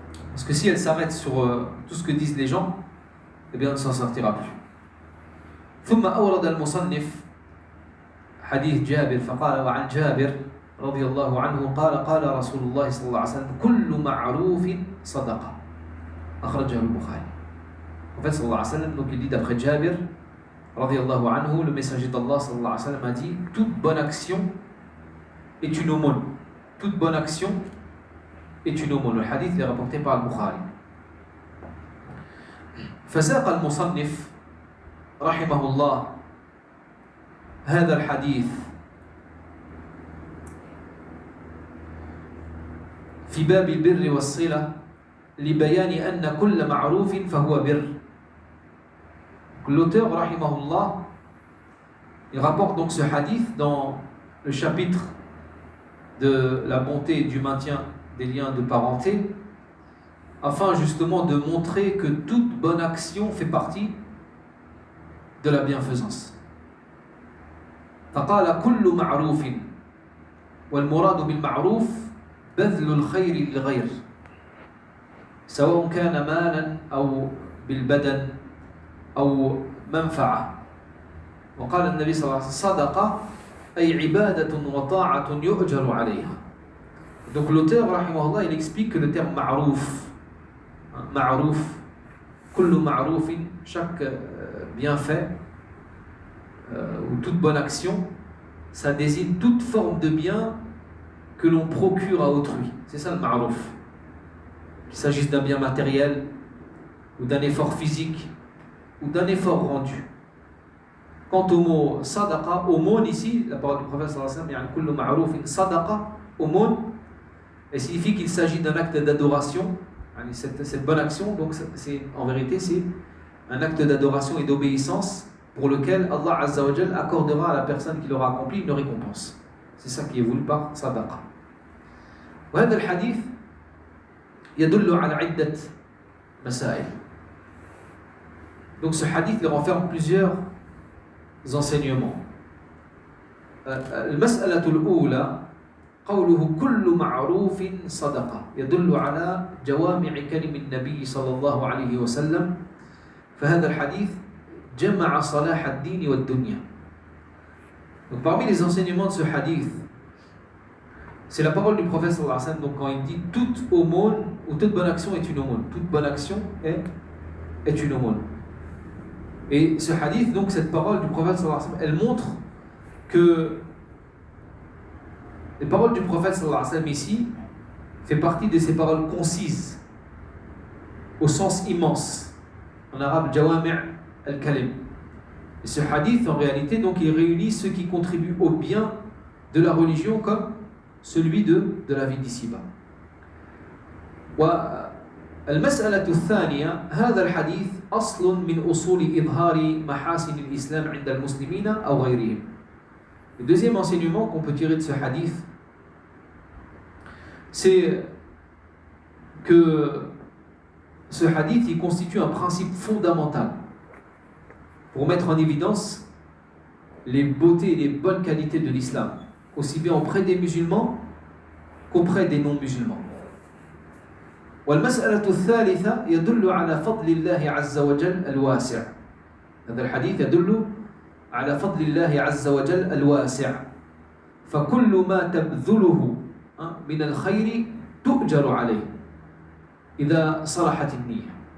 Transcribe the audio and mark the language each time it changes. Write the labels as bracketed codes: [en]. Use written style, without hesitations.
[fr] Parce que si elle s'arrête sur tout ce que disent les gens, eh bien elle ne s'en sortira plus. [ar] ثم أورد المصنف حديث جابر فقال وعن جابر رضي الله عنه قال رسول الله صلى الله عليه وسلم كل معروف صدقة أخرجه البخاري. [fr] En fait, sallallahu alayhi wa sallam, donc il dit d'après Jabir [ar] رضي الله عنه, [fr] le messager d'Allah sallallahu alayhi wa sallam a dit toute bonne action est une aumône. Toute bonne action est une aumône. Le hadith est rapporté par Al-Bukhari. [ar] فساق المصنف رحمه الله هذا الحديث في باب البر والصلة لبيان أن كل معروف فهو بر. [fr] L'auteur rahimahullah, il rapporte donc ce hadith dans le chapitre de la bonté et du maintien des liens de parenté, afin justement de montrer que toute bonne action fait partie de la bienfaisance. [ar] فقال كل معروف والمراد بالمعروف بذل الخير للغير سواء كان مالا أو بالبدن أو منفعة. وقال النبي صلى الله عليه وسلم صدقة أي عبادة وطاعة يؤجر عليها. [fr] Donc l'auteur rahimahullah, il explique que le terme ma'rouf, ma'rouf, [ar] kullu ma'roufin, [fr] chaque bienfait ou toute bonne action, ça désigne toute forme de bien que l'on procure à autrui. C'est ça le ma'rouf. Qu'il s'agisse d'un bien matériel, ou d'un effort physique, ou d'un effort rendu. Quant au mot sadaqa, aumône ici, la parole du prophète sallallahu alayhi wa sallam, [ar] kullu ma'roufin sadaqa, [fr] aumône, elle signifie qu'il s'agit d'un acte d'adoration, cette bonne action, donc en vérité c'est un acte d'adoration et d'obéissance pour lequel Allah Azza wa Jal accordera à la personne qui l'aura accompli une récompense. C'est ça qui est voulu par sadaqa. [ar] وهذا الحديث يدل على عدة مسائل. [fr] Donc ce hadith il renferme plusieurs enseignements. [ar] المسألة الأولى قوله كل معروف صدقة يدل على جوامع كلم النبي صلى الله عليه وسلم فهذا الحديث جمع صلاح الدين والدنيا. [fr] Donc parmi les enseignements de ce hadith, c'est la parole du prophète sallallahu alayhi wa sallam. Donc quand il dit toute aumône ou toute bonne action est une aumône, toute bonne action est une aumône. Et ce hadith, donc cette parole du prophète sallallahu alayhi wa sallam, elle montre que les paroles du prophète sallallahu alayhi wa sallam ici fait partie de ces paroles concises au sens immense. En arabe, jawami' al-kalim. Et ce hadith, en réalité, donc, il réunit ceux qui contribuent au bien de la religion comme celui de la vie d'ici-bas. [ar] والمسألة الثانية هذا الحديث أصل من أصول إظهار محاسن الإسلام عند المسلمين أو غيرهم. [fr] Le deuxième enseignement qu'on peut tirer de ce hadith, c'est que ce hadith il constitue un principe fondamental pour mettre en évidence les beautés et les bonnes qualités de l'islam, aussi bien auprès des musulmans qu'auprès des non-musulmans. [ar] والمسألة الثالثة يدل على فضل الله عز وجل الواسع. هذا الحديث يدل على فضل الله عز وجل الواسع. فكل ما تبذله من الخير تؤجر عليه إذا صلحت النية.